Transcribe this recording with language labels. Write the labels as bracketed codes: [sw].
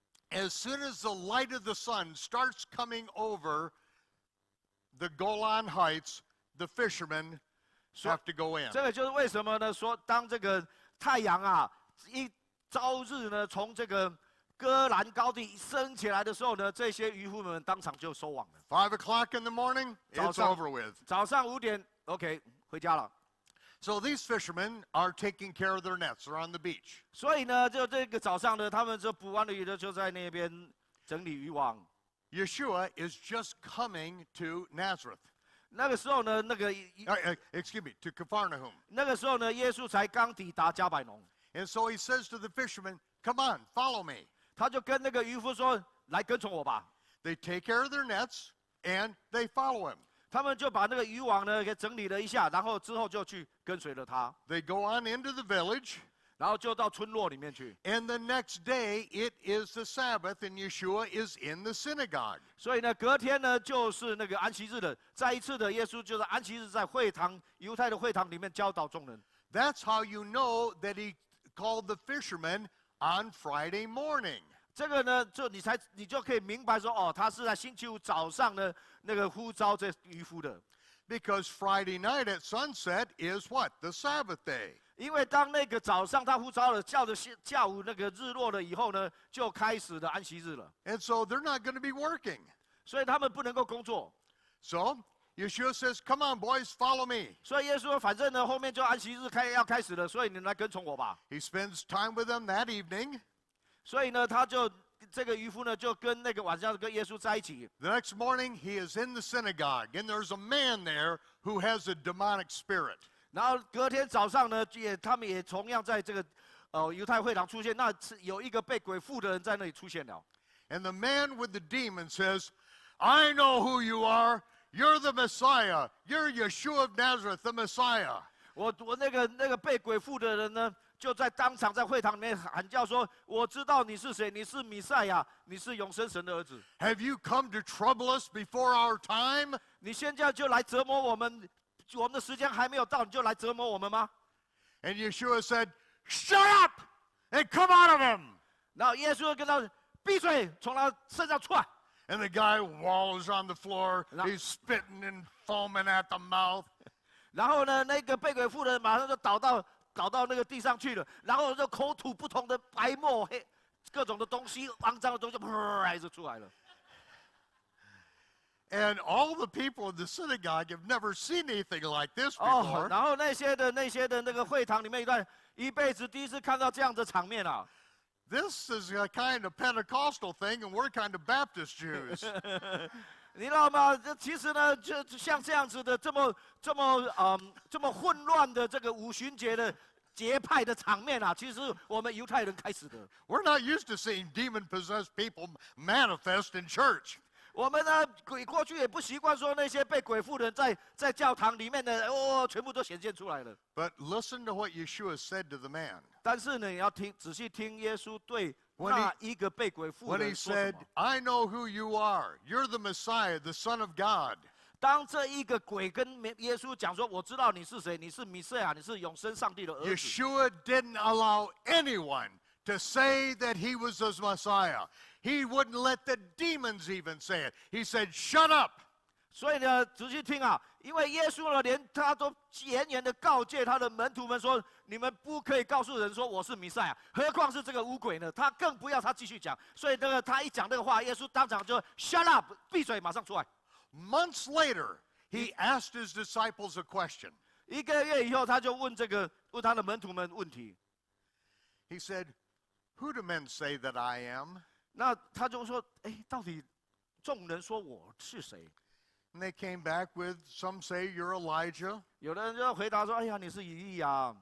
[en] As soon as the light of the sun starts coming over the Golan Heights, the fishermen have to go in. [zh] 这个就是为什么呢？说当这个太阳啊一朝日呢从这个戈兰高地升起来的时候呢，这些渔夫们当场就收网了。 [en] 5 o'clock in the morning, it's over with. [zh] 早上5点 ，OK， 回家了。 [en] So these fishermen are taking care of their nets. They're on the beach. [zh] 所以呢，就这个早上呢，他们就捕完了鱼呢，就在那边整理渔网。 [en] Yeshua is just coming to Nazareth. [zh] 那个时候呢， [en] Excuse me, to Capernaum. [zh] 那个时候呢，耶稣才刚抵达加百农， [en] And so he says to the fishermen, "Come on, follow me." [zh] 他就跟那个渔夫说：“来跟从我吧。” [en] They take care of their nets and they follow him. [zh] 他们就把那个渔网呢给整理了一下，然后之后就去跟随了他， [en] They go on into the village. [zh] 然后就到村落里面去。 [en] And the next day, it is the Sabbath, and Yeshua is in the synagogue. [zh] 所以呢，隔天呢就是那个安息日了。再一次的，耶稣就是安息日在犹太的会堂里面教导众人。 [en] That's how you know that he called the fishermen on Friday morning. [zh] 这个呢，你就可以明白说，哦，他是在星期五早上呢那个呼召这渔夫的。 [en] Because Friday night at sunset is what? The Sabbath day. [zh] 因为当那个早上他呼召了，叫着下午那个日落了以后呢，就开始了安息日了。 [en] And so they're not going to be working. [zh] 所以他们不能够工作。 [en] So Yeshua says, "Come on, boys, follow me." [zh] 所以耶稣说，反正呢后面就安息日要开始了，所以你们来跟从我吧。 [en] He spends time with them that evening. [zh] 所以呢，他就这个渔夫呢，就跟那个晚上跟耶稣在一起。 [en] The next morning, he is in the synagogue, and there's a man there who has a demonic spirit. [zh] 然后隔天早上呢，他们也同样在这个犹太会堂出现。那有一个被鬼附的人在那里出现了。 [en] And the man with the demon says, "I know who you are. You're the Messiah. You're Yeshua of Nazareth, the Messiah." [zh] 我那个被鬼附的人呢，就在当场在会堂里面喊叫说：“我知道你是谁，你是弥赛亚，你是永生神的儿子。” [en] Have you come to trouble us before our time? [zh] 你现在就来折磨我们，我们的时间还没有到，你就来折磨我们吗？ [en] And Yeshua said, "Shut up and come out of him." [zh] 然后耶稣跟他闭嘴，从他身上出来。 [en] And the guy wallows on the floor. He's spitting and foaming at the mouth. [zh] 然后呢，那个被鬼附的人马上就倒到那个地上去了，然后就口吐不同的白沫、黑各种的东西、肮脏的东西，噗就出来了。 [en] And all the people in the synagogue have never seen anything like this before. [zh] 然后那些的那个会堂里面一辈子第一次看到这样的场面啊。 [en] This is a kind of Pentecostal thing, and we're kind of Baptist Jews. [zh] 你知道吗？其实呢，就像这样子的这么混乱的这个五旬节的节派的场面啊，其实我们犹太人开始的。 [en] We're not used to seeing demon-possessed people manifest in church. [zh] 我们呢，过去也不习惯说那些被鬼附的人在教堂里面的全部都显现出来了。 [en] But listen to what Yeshua said to the man. [zh] 但是呢，你要仔细听耶稣对那一个被鬼附的人说什么。 [en] "I know who you are. You're the Messiah, the Son of God." [zh] 当这一个鬼跟耶稣讲说：“我知道你是谁，你是弥赛亚，你是永生上帝的儿子。” [en] Yeshua didn't allow anyone to say that he was the Messiah. He wouldn't let the demons even say it. He said, "Shut up." [zh] 所以呢，仔细听啊，因为耶稣呢，连他都严严的告诫他的门徒们说：“你们不可以告诉人说我是弥赛亚，何况是这个乌鬼呢？” 他更不要他继续讲。所以他一讲这个话，耶稣当场就 [en] shut up， [zh] 闭嘴，马上出来。 [en] Months later, he asked his disciples a question. [zh] 1个月以后，他就问他的门徒们问题。 [en] He said, "Who do men say that I am?" [zh] 那他就说：“到底众人说我是谁？” [en] And they came back with, some say you're Elijah. [zh] 有的人就回答说：“哎呀，你是以利亚，